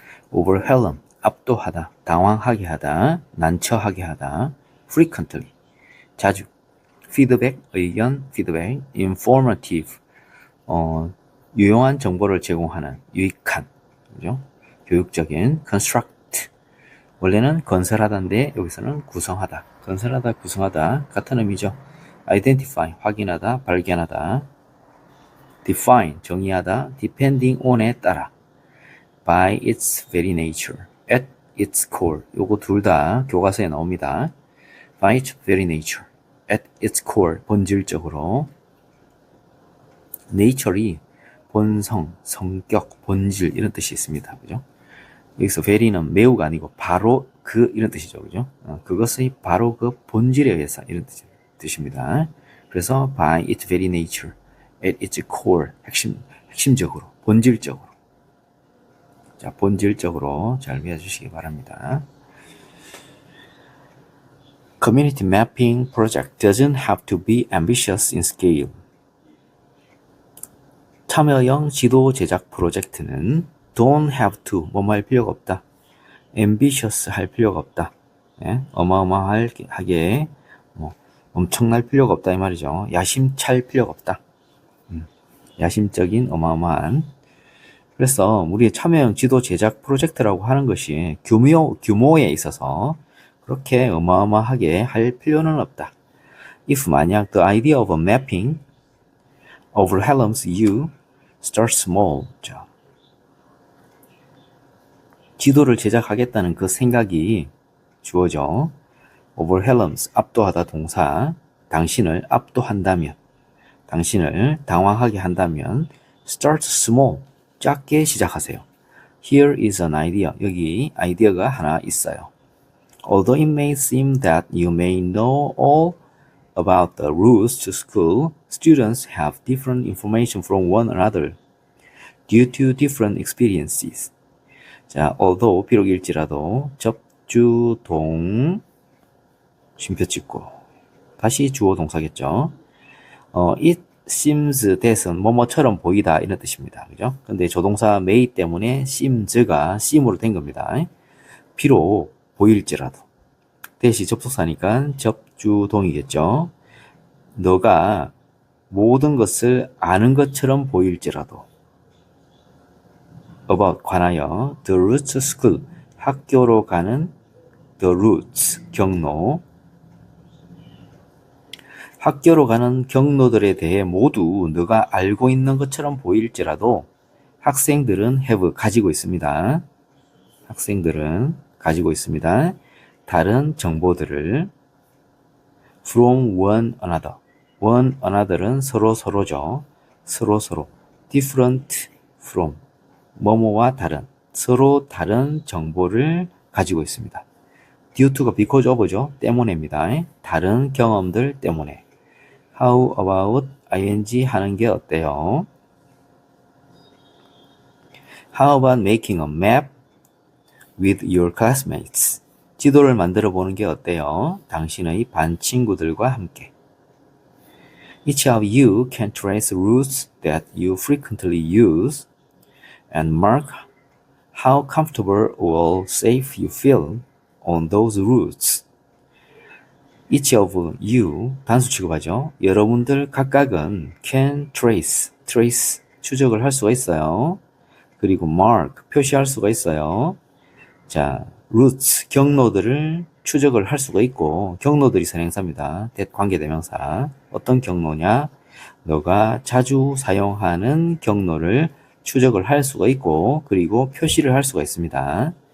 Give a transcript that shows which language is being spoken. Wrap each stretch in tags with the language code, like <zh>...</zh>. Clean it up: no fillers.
<ko>overwhelm, 압도하다, 당황하게 하다, 난처하게 하다, frequently, 자주, feedback, 의견, feedback, informative, 유용한 정보를 제공하는, 유익한, 그죠? 교육적인, construct, 원래는 건설하다인데 여기서는 구성하다. 건설하다, 구성하다 같은 의미죠. identify, 확인하다, 발견하다. define, 정의하다. depending on에 따라.</ko> <en>by its very nature, at its core.</en> <ko>요거 둘 다 교과서에 나옵니다.</ko> <en>by its very nature, at its core, 본질적으로.</en> <ko>nature이 본성, 성격, 본질 이런 뜻이 있습니다. 그죠? 여기서 very는 매우가 아니고 바로 그 이런 뜻이죠. 그죠? 그것의 바로 그 본질에 의해서 이런 뜻입니다.</ko> <en>그래서 by its very nature, at its core,</en> <ko>핵심적으로, 본질적으로. 자, 본질적으로 잘 배워주시기 바랍니다.</ko> <en>Community mapping project doesn't have to be ambitious in scale.</en> <ko>참여형 지도 제작 프로젝트는</ko> <en>don't have to,</en> <ko>뭐뭐 할 필요가 없다. ambitious 할 필요가 없다. 예? 어마어마하게, 엄청날 필요가 없다 이 말이죠. 야심찰 필요가 없다. 야심적인 어마어마한. 그래서 우리의 참여형 지도 제작 프로젝트라고 하는 것이 규모에 있어서 그렇게 어마어마하게 할 필요는 없다.</ko> <en>If 만약 the idea of a mapping overwhelms you, start small.</en> <ko>자, 지도를 제작하겠다는 그 생각이 주어져. overwhelms, 압도하다 동사. 당신을 압도한다면, 당신을 당황하게 한다면</ko> <en>start small,</en> <ko>작게 시작하세요.</ko> <en>Here is an idea.</en> <ko>여기 아이디어가 하나 있어요.</ko> <en>Although it may seem that you may know all about the routes to school, students have different information from one another due to different experiences.</en> <ko>자, although 비록일지라도 접주동 쉼표 찍고 다시 주어 동사겠죠.</ko> <en>it seems that</en> <ko>은 뭐뭐처럼 보이다 이런 뜻입니다. 그죠? 근데 조동사 may 때문에 seems가 seem으로 된 겁니다. 비록 보일지라도 대시 접속사니까 접주동이겠죠. 너가 모든 것을 아는 것처럼 보일지라도 about 관하여</ko> <en>the routes to school</en> <ko>학교로 가는 the routes 경로 학교로 가는 경로들에 대해 모두 너가 알고 있는 것처럼 보일지라도 학생들은 have 가지고 있습니다. 학생들은 가지고 있습니다. 다른 정보들을</ko> <en>from one another.</en> <ko>one another은 서로죠. 서로.</ko> <en>different from.</en> <ko>뭐뭐와 다른. 서로 다른 정보를 가지고 있습니다.</ko> <en>due to</en> <ko>가</ko> <en>because of</en> <ko>죠. 때문에입니다. 다른 경험들 때문에. How about ing 하는 게 어때요?</ko> <en>How about making a map with your classmates?</en> <ko>지도를 만들어 보는 게 어때요? 당신의 반 친구들과 함께.</ko> <en>Each of you can trace routes that you frequently use and mark how comfortable or safe you feel on those routes. Each of you,</en> <ko>단수 취급하죠. 여러분들 각각은 can trace, 추적을 할 수가 있어요. 그리고 mark, 표시할 수가 있어요. 자, routes, 경로들을 추적을 할 수가 있고, 경로들이 선행사입니다. that 관계대명사. 어떤 경로냐? 너가 자주 사용하는 경로를 추적을 할 수가 있고, 그리고 표시를 할 수가 있습니다.</ko>